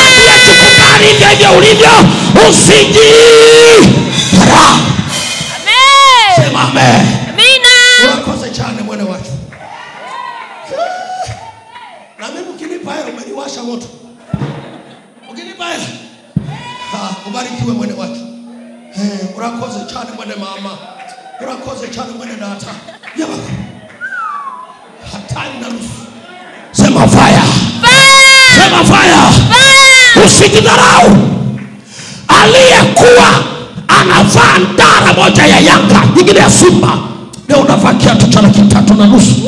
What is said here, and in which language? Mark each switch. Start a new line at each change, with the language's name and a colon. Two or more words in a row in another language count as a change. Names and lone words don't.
Swahili: Jikubali ndivyo ulivyo, usijidharau. Amen. Sema amen. Amina. Unakosa chane mwana watu. Na mimi ukinipa hela umeniwasha moto. Ukinipa hela. Ubarikiwe mwene watu.
Kinyarwanda: Urakoze cyane mwene mama. Urakoze cyane mwene data.
Swahili: Yaba. Hatari na nusu. Sema fire. Sema fire. Usikidharau. Aliyekuwa anavaa ndara moja ya Yanga, nyingine ya Simba, leo unavaa kiatu cha 3.5.